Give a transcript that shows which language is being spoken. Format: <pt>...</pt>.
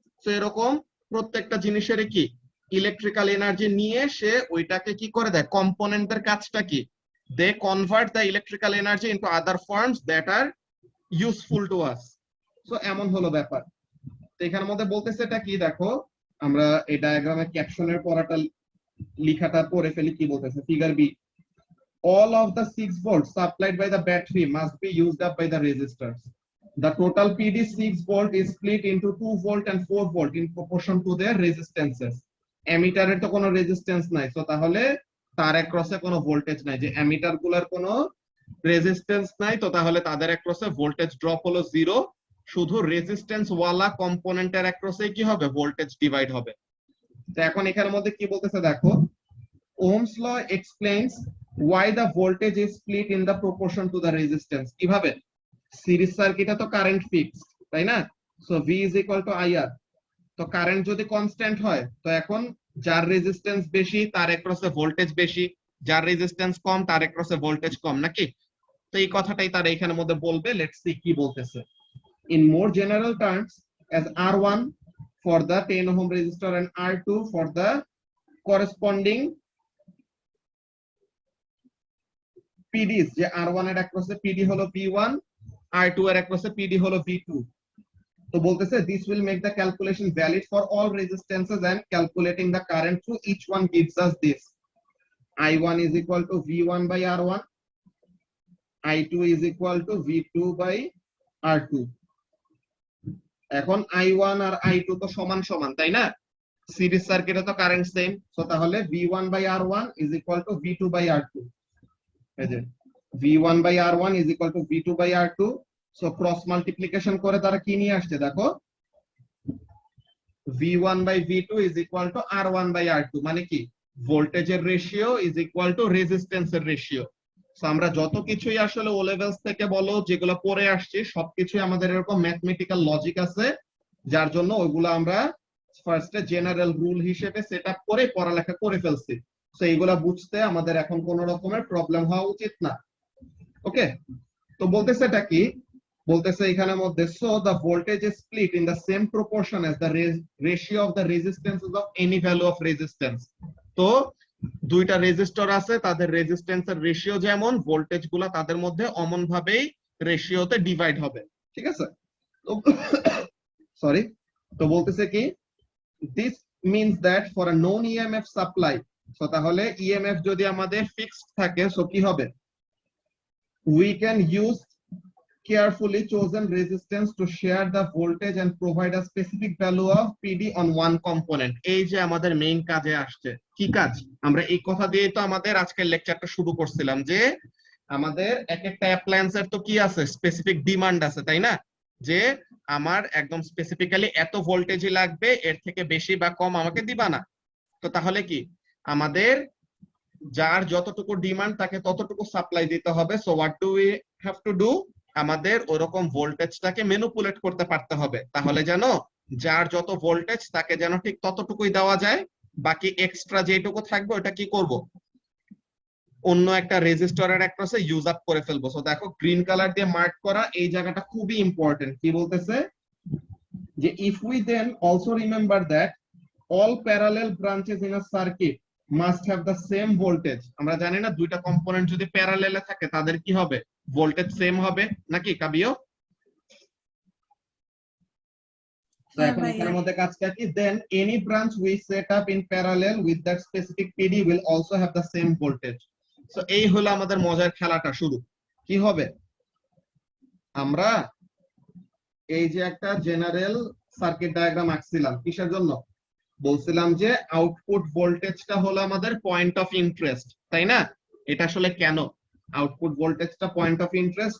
<bn>তো এরকম প্রত্যেকটা জিনিসের কি ইলেকট্রিক্যাল এনার্জি নিয়ে সে ওইটাকে কি করে দেয়, কম্পোনেন্টের কাজটা কি,</bn> <en>They convert the electrical energy into other forms that are useful to us.</en> <bn>So এমন হলো ব্যাপার। তো এখানের মধ্যে বলতেছে এটা কি, দেখো আমরা এই ডায়াগ্রামে ক্যাপশনের পড়াটা লেখাটা পড়ে ফেলি। কি বলতেছে,</bn> <en>Figure B, all of the 6 volts supplied by the battery must be used up by the resistors. The total PD 6 volt is split into 2 volt and 4 volt in proportion to their resistances.</en> <bn>Ammeter তো কোনো resistance নাই, তো তাহলে তার অ্যাক্রসে কোনো voltage নাই, যে ammeter গুলোর কোনো রেজিস্ট্যান্স নাই, তো তাহলে তাদের অ্যাক্রসে ভোল্টেজ ড্রপ হলো 0, শুধু রেজিস্ট্যান্স ওয়ালা কম্পোনেন্টের অ্যাক্রসে কি হবে, ভোল্টেজ ডিভাইড হবে। তো এখন এখানের মধ্যে কি বলতেছে দেখো,</bn> <en>Ohm's law explains why the voltage is split in the proportion to the resistance.</en> <bn>কিভাবে, সিরিজ সার্কিটে তো কারেন্ট ফিক্সড, তাই না? So</bn> <en>V is equal to IR,</en> <bn>তো কারেন্ট যদি কনস্ট্যান্ট হয়, তো এখন যার রেজিস্ট্যান্স বেশি তার অ্যাক্রসে ভোল্টেজ বেশি, যার রেজিস্ট্যান্স কম তার অ্যাক্রসে ভোল্টেজ কম, নাকি? তো এই কথাটাই তার এখানের মধ্যে বলবে।</bn> <en>let's see</en> <bn>কি বলতেছে।</bn> <en>In more general terms, as R1 for the 10 ohm resistor and R2 for the corresponding PDs,</en> <bn>যে R1 এর অ্যাক্রসে PD হলো V1, R2 এর অ্যাক্রসে PD হলো V2। তো বলতেছে</bn> <en>this will make the calculation valid for all resistances and calculating the current through each one gives us this: I1 is equal to V1 by R1, I2 is equal to V2 by R2।</en> <bn>এখন I1 আর I2 তো সমান সমান, তাই না? Series সার্কিটে তো current same, so তাহলে</bn> <en>V1 by R1 is equal to V2 by R2।</en> <bn>এই যে</bn> <en>V1 by R1 is equal to V2 by R2,</en> <bn>so cross multiplication করে তারা কি নিয়ে আসছে দেখো,</bn> <en>V1 by V2 is equal to R1 by R2,</en> <bn>মানে কি ভোল্টেজের রেশিও</bn> <en>is equal to</en> <bn>রেজিস্ট্যান্সের রেশিও। সো আমরা যত কিছুই আসলে ও লেভেলস থেকে বলো যেগুলো পড়ে আসছে সবকিছুই আমাদের এরকম ম্যাথমেটিক্যাল লজিক আছে, যার জন্য ওইগুলো আমরা ফার্স্টে জেনারেল রুল হিসেবে সেটআপ করে পড়ালেখা করে ফেলছি। সো এইগুলা বুঝতে আমাদের এখন কোনো রকমের প্রবলেম হওয়া উচিত না। ওকে, তো বলতেছে এটা কি, বলতেছে এখানের মধ্যে</bn> <en>So the voltage is split in the same proportion as the ratio of the resistances of any value of resistance.</en> <bn>তো দুইটা রেজিস্টর আছে, তাদের রেজিস্ট্যান্সের রেশিও যেমন, ভোল্টেজ গুলা তাদের মধ্যে অমন ভাবেই রেশিওতে ডিভাইড হবে, ঠিক আছে? তো সরি, তো বলতেছে কি</bn> <en>this means that for a known EMF supply, so</en> <bn>তাহলে EMF যদি আমাদের ফিক্সড থাকে, সো কি হবে,</bn> <en>we can use carefully chosen resistance to share the voltage and provide a specific value of PD on one component.</en> <bn>এই যে আমাদের main কাজে আসছে, কি কাজ? আমরা এই কথা দিয়ে তো আমাদের আজকের লেকচারটা শুরু করছিলাম যে আমাদের এক একটা অ্যাপ্লায়েন্সের তো কি আছে, স্পেসিফিক ডিমান্ড আছে, তাই না? যে আমার একদম স্পেসিফিক্যালি এত ভোল্টেজই লাগবে, এর থেকে বেশি বা কম আমাকে দিবা না। তো তাহলে কি আমাদের যার যতটুকু ডিমান্ড তাকে ততটুকু সাপ্লাই দিতে হবে।</bn> <en>so what do we have to do,</en> <bn>আমাদের ওরকম ভোল্টেজটাকে ম্যানিপুলেট করতে পারতে হবে, তাহলে যেন যার যত ভোল্টেজ তাকে যেন ঠিক ততটুকুই দেওয়া যায়, বাকি এক্সট্রা যেটুকু থাকবে ওটা কি করব, অন্য একটা রেজিস্টরের অ্যাক্রসে ইউজ আপ করে ফেলবো। সো দেখো গ্রিন কালার দিয়ে মার্ক করা এই জায়গাটা খুবই ইম্পর্টেন্ট। কি বলতেছে যে</bn> <en>If we then also remember that all parallel branches in a circuit must have the same voltage.</en> <bn>আমরা জানি না দুইটা কম্পোনেন্ট যদি প্যারালেলে থাকে তাদের কি হবে, ভোল্টেজ সেম হবে নাকি কাবিও? তো এখন এখানের মধ্যে কাজটা কি,</bn> <en>then any branch we set up in parallel with that specific PD will also have the same voltage.</en> <bn>So এই হলো আমাদের মজার খেলাটা শুরু। কি হবে, আমরা এই যে একটা জেনারেল সার্কিট ডায়াগ্রাম আঁকছিলাম, কিসের জন্য? বলছিলাম যে আউটপুট ভোল্টেজটা হলো আমাদের পয়েন্ট অফ ইন্টারেস্ট, তাই না? এটা আসলে কেন আউটপুট ভোল্টেজটা পয়েন্ট অফ ইন্টারেস্ট?</bn>